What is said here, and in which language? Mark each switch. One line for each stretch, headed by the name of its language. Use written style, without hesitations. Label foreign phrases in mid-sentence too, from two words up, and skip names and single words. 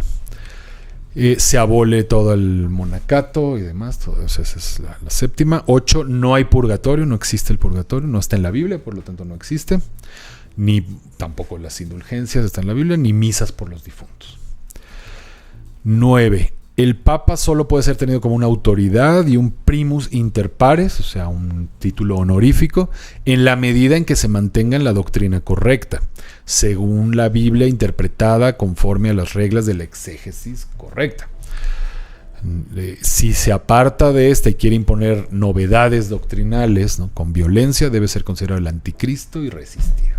Spanish: Se abole todo el monacato y demás, todo, o sea, esa es la 7ª. 8, no hay purgatorio, no existe el purgatorio, no está en la Biblia, por lo tanto no existe. Ni tampoco las indulgencias están en la Biblia, ni misas por los difuntos. 9. El Papa solo puede ser tenido como una autoridad y un
Latin: primus inter pares,
Spanish: o sea, un título honorífico, en la medida en que se mantenga en la doctrina correcta, según la Biblia interpretada conforme a las reglas de la exégesis correcta. Si se aparta de esta y quiere imponer novedades doctrinales, ¿no?, con violencia, debe ser considerado el anticristo y resistido.